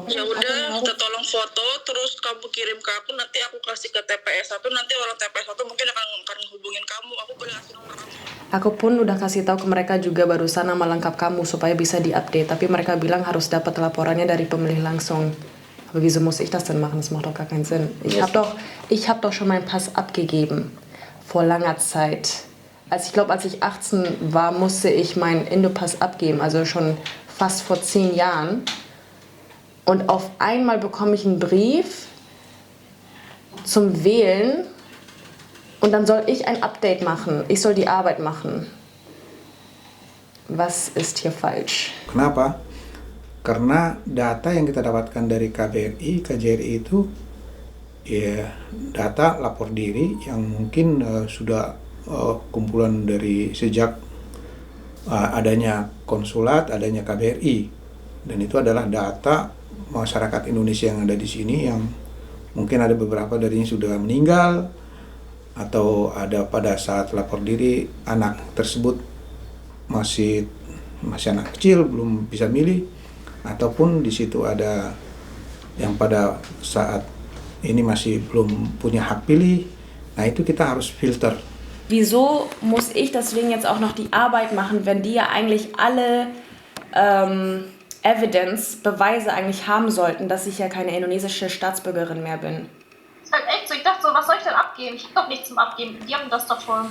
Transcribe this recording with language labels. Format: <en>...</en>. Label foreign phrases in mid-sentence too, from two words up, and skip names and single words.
<id>Ya udah, kita tolong foto, terus kamu kirim ke aku, nanti aku kasih ke TPS 1, nanti orang TPS 1 mungkin akan hubungin kamu. Aku boleh kasih nomor kamu. Aku pun udah kasih tahu ke mereka juga barusan nama lengkap kamu supaya bisa diupdate, tapi mereka bilang harus dapat laporannya dari pemilih langsung.</id> <de>Aber wieso muss ich das denn machen? Das macht doch gar keinen Sinn. Ich hab doch schon meinen Pass abgegeben. Vor langer Zeit. Als ich 18 war, musste ich meinen Indopass abgeben, also schon fast vor 10 Jahren. Und auf einmal bekomme ich einen Brief zum Wählen und dann soll ich ein Update machen. Ich soll die Arbeit machen. Was ist hier falsch?</de> <id>Kenapa? Karena data yang kita dapatkan dari KJRI itu ya data lapor diri yang mungkin sudah kumpulan dari sejak adanya konsulat, adanya KBRI, dan itu adalah data masyarakat Indonesia yang ada di sini yang mungkin ada beberapa darinya sudah meninggal atau ada pada saat lapor diri anak tersebut masih masih anak kecil belum bisa milih, ataupun di situ ada yang pada saat ini masih belum punya hak pilih. Nah itu kita harus filter.</id> <de>Wieso muss ich deswegen jetzt auch noch die Arbeit machen, wenn die ja eigentlich alle Evidence, Beweise eigentlich haben sollten, dass ich ja keine indonesische Staatsbürgerin mehr bin? Ist halt echt so, ich dachte so, was soll ich denn abgeben? Ich hab doch nichts zum Abgeben, die haben das doch schon.</de>